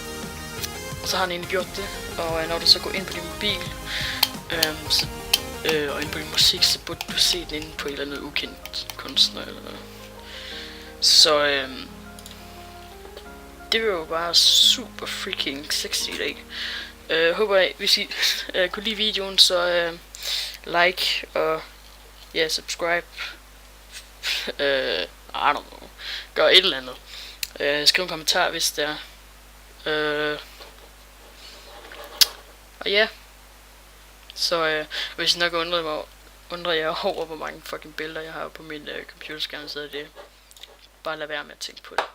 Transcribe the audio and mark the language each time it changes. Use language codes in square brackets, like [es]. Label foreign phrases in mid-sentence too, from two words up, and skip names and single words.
[da] Og så har den egentlig gjort det, og når du så går ind på din mobil, og ind på din musik, så burde du se den inde på et eller andet ukendt kunstner eller noget. Så det var jo bare [en] super freaking sexy [da] i dag. Håber hvis I kunne lide videoen, så like og ja, subscribe. [en] I don't know. [da] Gør et eller andet. Skriv en kommentar hvis det er. Og ja. Så hvis I nok undrer jer over hvor mange fucking billeder jeg har på min computerskærm, så er det bare lad være med at tænke på det.